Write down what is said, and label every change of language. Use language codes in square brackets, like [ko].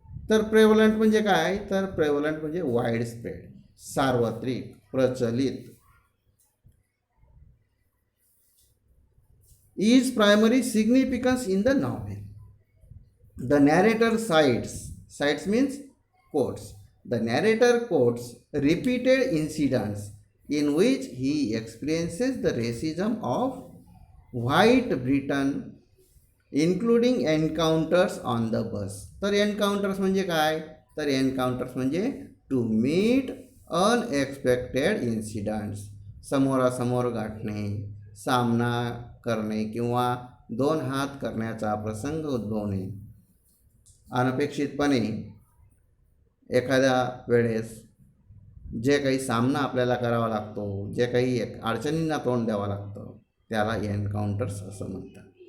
[mr] तर प्रेव्हलंट म्हणजे काय? तर प्रेव्हलंट म्हणजे वाईड स्प्रेड, सार्वत्रिक, प्रचलित. [en] Is primary significance in the novel. The narrator cites means quotes. The narrator quotes repeated incidents in which he experiences the racism of white Britain, including encounters on the bus. [mr] तर एन्काउंटर्स म्हणजे काय? तर एन्काउंटर्स म्हणजे [en] to meet unexpected incidents, [mr] समोरासमोर गाठणे, सामना करणे किंवा दोन हात करण्याचा प्रसंग उद्भवणे. अनपेक्षितपणे एखाद्या वेळेस जे काही सामना आपल्याला करावा लागतो, जे काही अडचणींना तोंड द्यावं लागतं, त्याला एन्काउंटर्स असं म्हणतात.